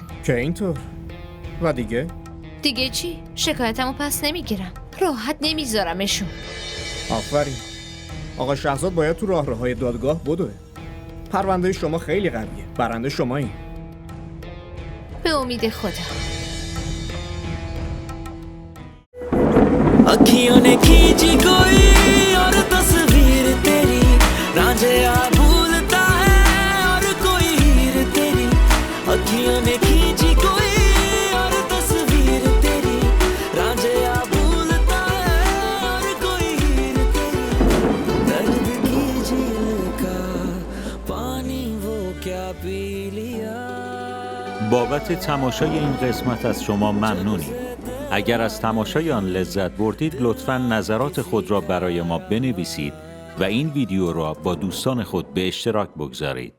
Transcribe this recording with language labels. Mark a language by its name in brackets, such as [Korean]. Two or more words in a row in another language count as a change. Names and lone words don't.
[Persian] که اینطور؟ و دیگه؟ دیگه چی؟ شکایتمو پس نمیگیرم. راحت نمیذارمشون. آفرین. آقا شهزاد باید تو راهروهای دادگاه بدوه. پرونده شما خیلی قویه. برنده شمایین. به امید خدا. [Hindi] अखियों ने खींची कोई और तस्वीर तेरी रांझिया भूलता है और कोई हीर तेरी अखियों ने खींची कोई और तस्वीर तेरी रांझिया भूलता है और कोई हीर तेरी दर्द की झील का पानी वो क्या पी लिया. [Persian] بابت تماشای این قسمت از شما ممنونیم. اگر از تماشای آن لذت بردید لطفاً نظرات خود را برای ما بنویسید و این ویدیو را با دوستان خود به اشتراک بگذارید.